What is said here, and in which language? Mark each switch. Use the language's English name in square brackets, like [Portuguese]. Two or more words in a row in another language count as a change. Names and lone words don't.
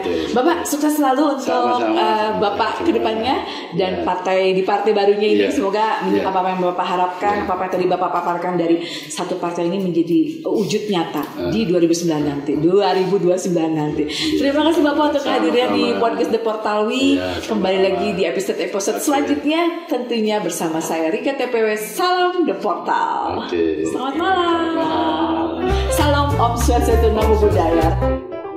[Indonesian] Bapak sukses selalu untuk Bapak kedepannya dan partai di partai barunya ini semoga apa yang Bapak harapkan, apa yang tadi Bapak paparkan dari satu partai ini menjadi wujud nyata di 2029 nanti. Terima kasih Bapak untuk hadirnya di podcast The Portalwi. Kembali lagi di episode selanjutnya tentunya bersama saya Rika TPW. Salam The Portal. Selamat malam. Salam [Sanskrit] ओं स्वस्त्यस्तु [Pali] Namo Buddhaya.